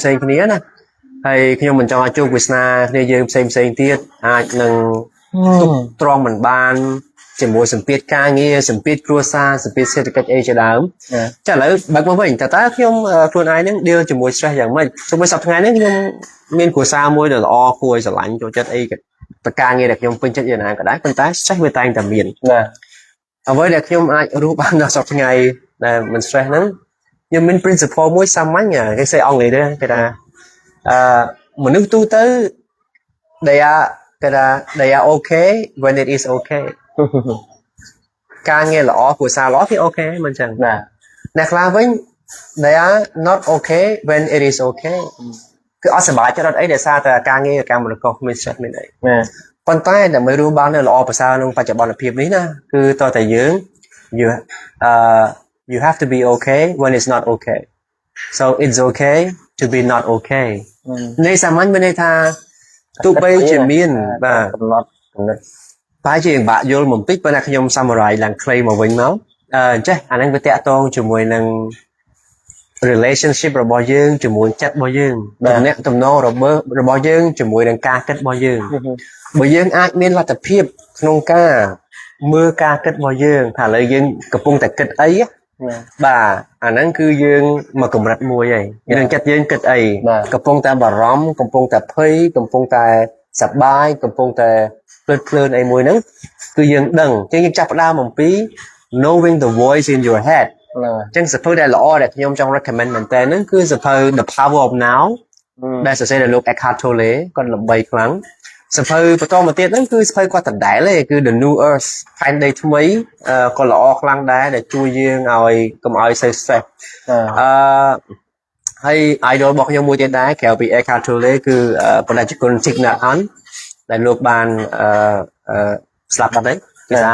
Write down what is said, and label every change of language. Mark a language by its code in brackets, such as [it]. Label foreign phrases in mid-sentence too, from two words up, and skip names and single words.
[km] គ្នាណាហើយខ្ញុំមិនចង់ឲ្យជួបវាសនាគ្នាយើងផ្សេងទៀតអាចនឹងទប់ទ្រាំមិនបានជាមួយសម្ពាធការងារសម្ពាធគ្រួសារសម្ពាធសេដ្ឋកិច្ចអីជាដើមចាឥឡូវបើកមកវិញតើខ្ញុំខ្លួនឯងនឹង deal ជាមួយ stress យ៉ាងម៉េចទោះបីសប្តាហ៍ថ្ងៃនេះខ្ញុំមានគ្រួសារមួយដែលល្អគួរឲ្យស្រឡាញ់ចូលចិត្តអីតការងារដែលខ្ញុំពេញចិត្តយ៉ាងណាក៏ដែរប៉ុន្តែ stress វាតែងតែមាន បាទ អ្វីដែលខ្ញុំអាចរស់បានដល់សប្តាហ៍ថ្ងៃដែលមិន stress ហ្នឹងខ្ញុំមាន principle មួយសាមញ្ញគេស្អីអង់គ្លេសទេគេថាមនុស្សទូទៅ [en] they are okay when it is okay [km] ការងារល្អគ្រួសារល្អគឺអូខេមិនចឹង បាទ អ្នកខ្លះវិញ [en] they are not okay when it is okay [km] គឺអត់សប្បាយចិត្តអត់អីដោយសារតែការងារកម្មវិធីក៏មាន stress មានអីប៉ុន្តែដើម្បីរស់បាននៅល្អប្រសើរក្នុងបច្ចុប្បន្នភាពនេះណាគឺតើតែយើង [en] you have to be okay when it's not okay so it's okay to be not okay [km] នេះសាមញ្ញមានន័យថាទោះបីជាមានបាទ កំណត់ តែជាបាក់យល់បន្តិចប៉ុន្តែខ្ញុំ summarize ឡើងខ្លីមកវិញមកចេះអាហ្នឹងវាតាក់ទងជាមួយនឹង relationship របស់យើងជាមួយចិត្តរបស់យើងទំនាក់ទំន ងរបស់យើងជាមួយនឹងការគិតរបស់យើងបើយើងអាចមានលទ្ធភាពក្នុងការមើលការគិតរបស់យើងថាឥឡូវ យើងកំពុងតែគិតអីបាទអាហ្នឹងគឺយើងមកកម្រិតមួយហើយយើងចិត្តយើងគិតអីកំពុងតែបារម្ភកំពុងតែភ័យកំពុងតែសប្បាយកំពុងតែភ្លើនអីមួយហ្នឹងគឺយើងដឹងអញ្ចឹងយើងចាប់ផ្ដើមអំពី [en] knowing the voice in your head [km] អញ្ចឹងសភៅដែលល្អដែលខ្ញុំចង់ recommend មែនតើហ្នឹងគឺសភៅ The Power of Now ដែលសរសេរដោយលោក Eckhart Tolle គាត់ល្បីខ្លាំង សភៅបន្តមកទៀតហ្នឹងគឺសភៅគាត់ដដែលទេគឺ The New Earth ផែនដីថ្មីក៏ល្អខ្លាំងដែរដែលជួយយើងឲ្យកុំឲ្យសូវ stress អឺហើយ idol របស់ខ្ញុំមួយទៀតដែរក្រៅពី Eckhart Tolle គឺបណ្ដាជគុណ Thich Nhat Hanh ដែលលោកបានស្លាប់បាត់ហើយភាសា